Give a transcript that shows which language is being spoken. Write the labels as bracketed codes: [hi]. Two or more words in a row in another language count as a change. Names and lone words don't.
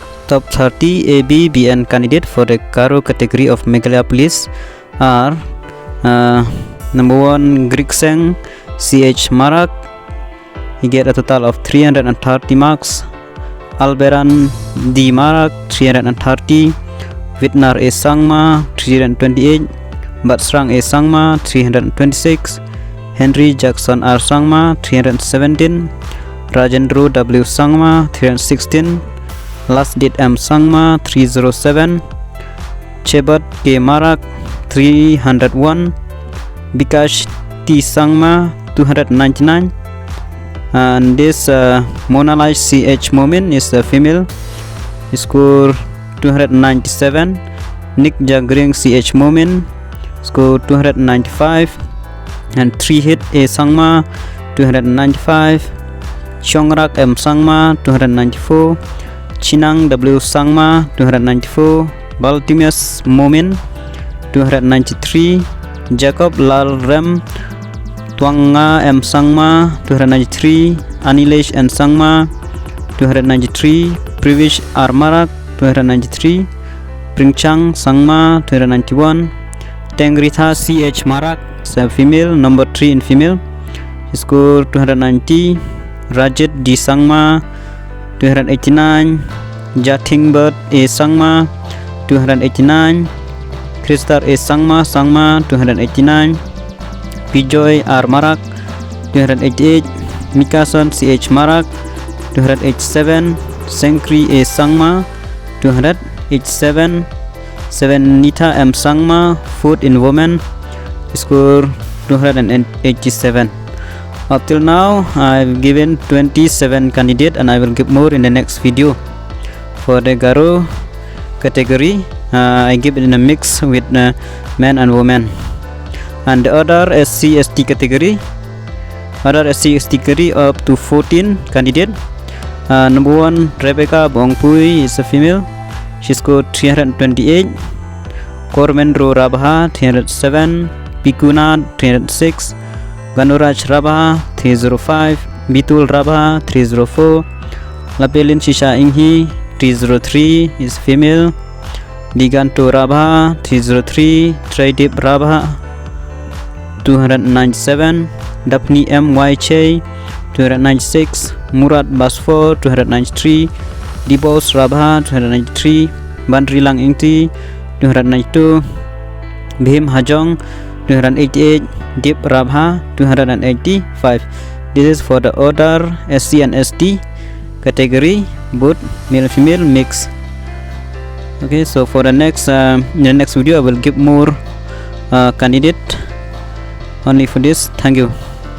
[en] Top 30 AB BN candidate for the Garo category of Meghalaya Police are number 1 Grikseng CH Marak. He get a total of 330 marks. Alberan D Marak 330. Vitnar A Sangma 328. Batsrang A Sangma 326. Henry Jackson R Sangma 317. Rajendro W Sangma 316. Last date M Sangma 307. Chebat K Marak 301. Bikash T Sangma 299. And this Monalai CH Momin is a female. He scored 297. Nick Jagring CH Momin scored 295. And 3 hit A Sangma 295. Chongrak M Sangma 294. Chinang W Sangma 294. Baltimius Momin 293. Jacob Lal Rem Twanga M Sangma 293. Anilesh N Sangma 293. Privish R Marak 293. Pringchang Sangma 291. Tengritha CH Marak, a female, number 3 in female. She scored 290. Rajit D Sangma 289. Jatingbert A Sangma 289. Kristar A Sangma 289. Pijoy R Marak 288. Mikason CH Marak 287. Senkri A Sangma 287. 7 Nita M Sangma, fourth in women, score 287. Up till now I've given 27 candidates and I will give more in the next video. For the Garo category, I give it in a mix with men and women. And the other SC/ST category, category up to 14 candidates. Number 1 Rebecca Bongpui is a female. She scored 328. Kormendro Rabha 307. Pikuna 306. Ganuraj Rabha 305. Bitul Rabha 304. Lapelin Shisha Inghi 303 is female. Diganto Rabha 303. Traidip Rabha 297. Daphne M. Y. Che 296. Murad Basfor 293. Dibos Rabha 293. Bandrilang Ingti 292. Bhim Hajong 288. Dip Rabha 285. This is for the order SC and ST category, both male and female mix. Okay, so for the next in the next video I will give more candidate only for this. Thank you.